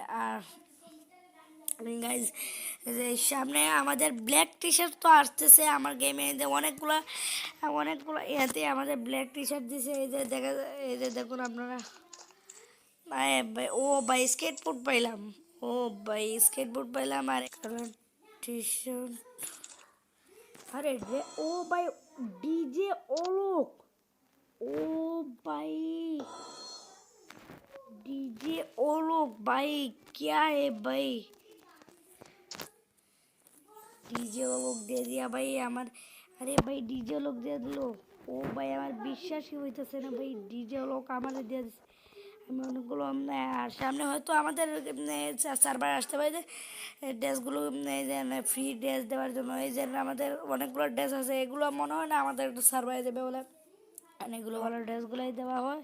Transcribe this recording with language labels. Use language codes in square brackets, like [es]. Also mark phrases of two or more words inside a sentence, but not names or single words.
[bn] আর গাইজ, যে সামনে আমাদের ব্ল্যাক টি শার্ট তো আসতেছে আমার গেমে, যে অনেকগুলো অনেকগুলো ইয়াতে আমাদের ব্ল্যাক টি শার্ট দিছে। এই যে দেখুন আপনারা, ও ভাই স্কেটবোর্ড পাইলাম, ও ভাই স্কেটবোর্ড পাইলাম। আর টি শার্ট, আরে রে, ও ভাই ডিজে ओलोक, [hi] ओ भाई डीजे ओलोक भाई, क्या है भाई, [bn] ডিজে ওলোক দিয়ে দিয়া ভাই আমার। আরে ভাই ডিজে ওলোক দিয়ে দিল, ও ভাই আমার বিশ্বাসই হইতেছে না ভাই, ডিজে ওলোক আমাদের দিয়ে দিচ্ছে। আমি অনেকগুলো আর সামনে হয়তো আমাদের সার্ভার আসতে পারে যে ড্রেসগুলো এই যে ফ্রি ড্রেস দেওয়ার জন্য, এই যে আমাদের অনেকগুলো ড্রেস আছে, এগুলো মনে হয় না আমাদের একটু সার্ভারে দেবে বলে অনেকগুলো ভালো ড্রেসগুলোই দেওয়া হয়।